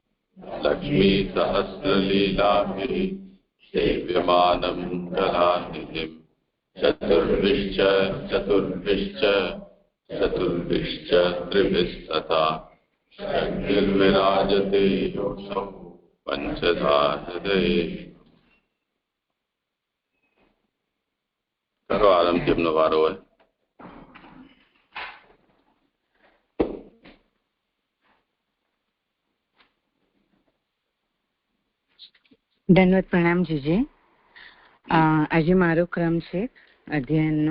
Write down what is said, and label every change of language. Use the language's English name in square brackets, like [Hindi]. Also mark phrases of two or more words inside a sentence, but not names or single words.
[Sanskrit] लक्ष्मीसहस्रलीलाभिः सेव्यमानं कलानिधिम् चतुर्भिश्च त्रिभिस्तथा षड्भिर्विराजते योऽसौ पञ्चधा हृदये। [Hindi] करो आरंभ, [Gujarati] જેમનો વારો હોય. દંડવત પ્રણામ જીજે. આજે મારો ક્રમ છે અધ્યયનનો.